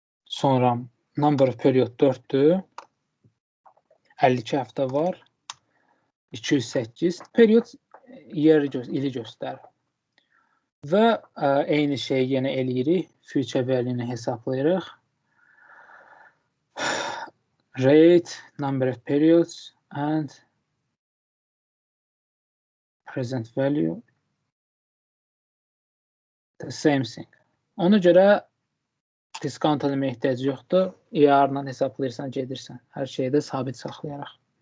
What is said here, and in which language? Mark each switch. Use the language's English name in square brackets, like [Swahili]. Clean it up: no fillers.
[Azerbaijani] Sonra number of period 4-dür. 52 həftə var. 208. Period ili göstərir. Və eyni şeyi yenə eləyirik. Future value-ni hesablayırıq. [English] Rate, number of periods and present value. The same thing. [Azerbaijani] Ona görə discount eləmə ehtiyac yoxdur. IR-la hesablayırsan, gedirsən. Hər şeyi də sabit saxlayaraq.